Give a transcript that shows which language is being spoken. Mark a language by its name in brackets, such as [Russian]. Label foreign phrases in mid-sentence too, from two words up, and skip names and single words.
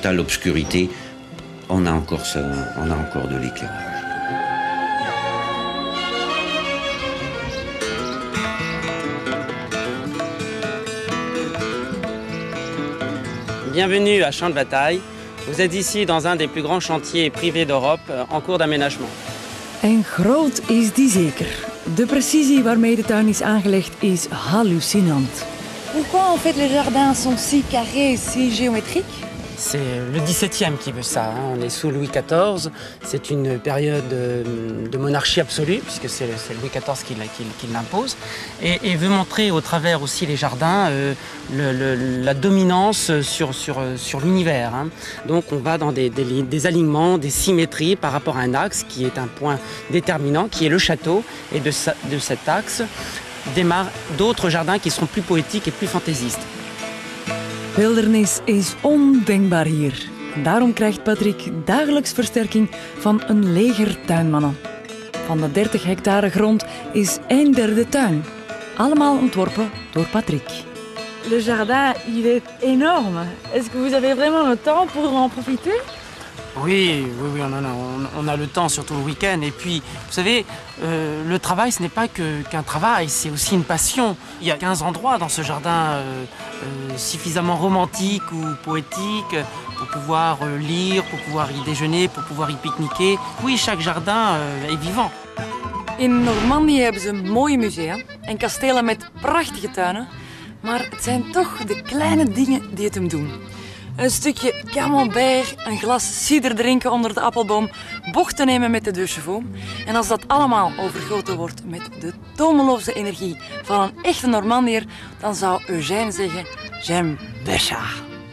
[French] dans une totale obscurité, on a encore ça, on a encore de l'éclairage. Bienvenue à Champ de Bataille. Vous êtes ici dans un des plus grands chantiers privés d'Europe en cours d'aménagement. [Dutch] En groot is die zeker. De precisie waarmee de tuin is aangelegd is hallucinant. [French] Pourquoi en fait les jardins sont si carrés, si géométriques? C'est le XVIIe qui veut ça. On est sous Louis XIV. C'est une période de monarchie absolue, puisque c'est Louis XIV qui l'impose. Et veut montrer au travers aussi les jardins la dominance sur l'univers. Donc on va dans des alignements, des symétries par rapport à un axe qui est un point déterminant, qui est le château. Et de cet axe démarrent d'autres jardins qui seront plus poétiques et plus fantaisistes. [Dutch] Wildernis is ondenkbaar hier. Daarom krijgt Patrick dagelijks versterking van een leger tuinmannen. Van de 30 hectare grond is 1/3 tuin. Allemaal ontworpen door Patrick. [French] Le jardin, il est énorme. Est-ce que vous avez vraiment le temps pour en profiter? Oui, on a le temps, surtout le week-end. Et puis, vous savez, le travail, ce n'est pas qu'un travail, c'est aussi une passion. Il y a 15 endroits dans ce jardin suffisamment romantiques ou poétiques pour pouvoir lire, pour pouvoir y déjeuner, pour pouvoir y pique-niquer. Oui, chaque jardin est vivant. [Dutch] In Normandië hebben ze mooie musea en kastelen met prachtige tuinen. Maar het zijn toch de kleine dingen die het hem doen. Een stukje camembert, een glas cider drinken onder de appelboom, bochten nemen met de [French] deux chevaux. [Dutch] En als dat allemaal overgoten wordt met de tomeloze energie van een echte Normandier, dan zou Eugène zeggen, [French] j'aime Béchard.